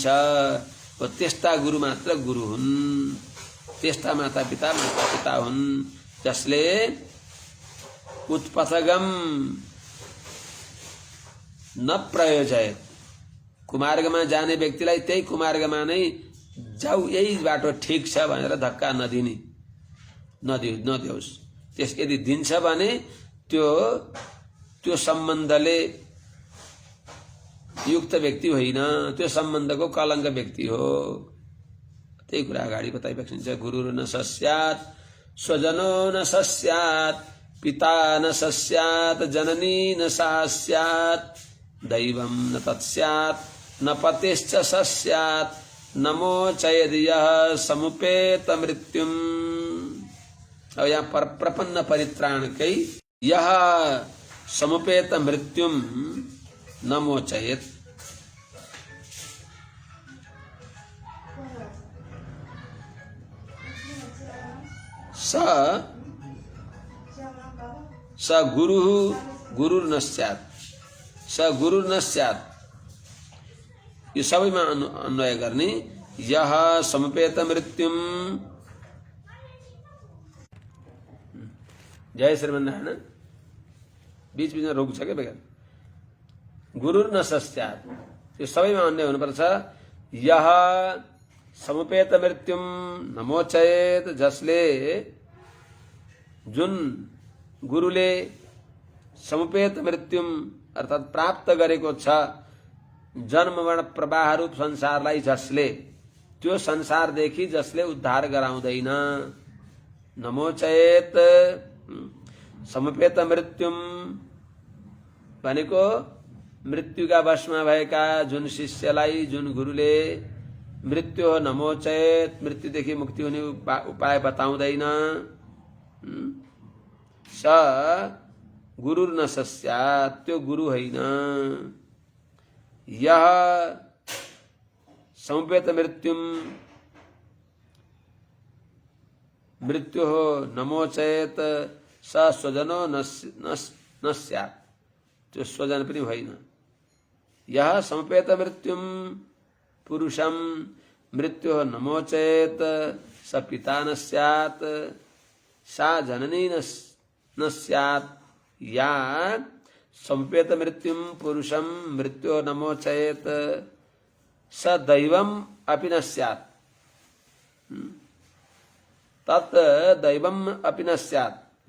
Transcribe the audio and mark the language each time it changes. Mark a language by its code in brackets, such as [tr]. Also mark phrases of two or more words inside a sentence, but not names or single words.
[ne] हो त्यस्ता गुरु मात्र गुरु हुन्, त्यस्ता माता पिता हुन् जसले [sa] उत्पथगम न प्रयोजय [ne] कुमार्गमा जाने व्यक्तिलाई त्यही कुमार्गमा नै जाऊ यही बाटो ठिक छ भनेर धक्का नदियोस्। त्यस यदि दिन्छ भने त्यो सम्बन्धले युक्त व्यक्ति होइन, त्यो सम्बन्धको कलङ्क व्यक्ति हो। त्यही कुरा अगाडि बताइबक्सिन्छ। [sa] गुरु न सस्यात् स्वजनो न सस्यात् पिता न सस्यात् जननी न सस्यात् दैवं न तत्स्यात् न पतिश्च सस्यात् नमो चयदियः समुपेत मृत्युम। [ne] अब यहाँ पर प्रपन्न परित्राणकै [sa] यह समुपेत मृत्युम नमो चयत स गुरु गुरुर्न स्यात् स गुरुर्न स्यात्। [ne] यो सबैमा अन्वय गर्ने। [sa] यह समुपेत मृत्युम [ne] जय श्रीमन्नारायण बीच बीचमा रोक छ क्या बेकार। [sa] गुरुर्न सस्यात् [ne] यो सबैमा अन्वय हुनुपर्छ। [sa] यह समुपेत मृत्युम नमोचयेत [ne] जसले जुन गुरुले [sa] समुपेत मृत्युम [ne] अर्थात् प्राप्त गरेको छ जन्म मरण प्रवाह रूप संसारलाई जसले त्यो संसारदेखि जसले उद्धार गराउँदैन [sa] नमोचयेत समुपेत मृत्युम [ne] भनेको मृत्युका वशमा भएका जुन शिष्यलाई जुन गुरुले मृत्यु हो नमोचयेत मृत्युदेखि मुक्ति हुने उपाय बताउँदैन [sa] स गुरुर्न सस्यात् [ne] त्यो गुरु होइन। [sa] यह समुपेत मृत्युम [ne] मृत्यु हो [sa] नमोचयेत स स्वजनो न स्यात् [ne] त्यो स्वजन पनि होइन। [sa] यह समुपेत मृत्युम पुरुषम मृत्यु हो नमोचयेत स पिता न स्यात् सा जननी न स्यात्। या समुपेत मृत्युम पुरुषम मृत्यु नमोचयेत स दैवम अपि न स्यात् तत् दैवम अपि न स्यात्।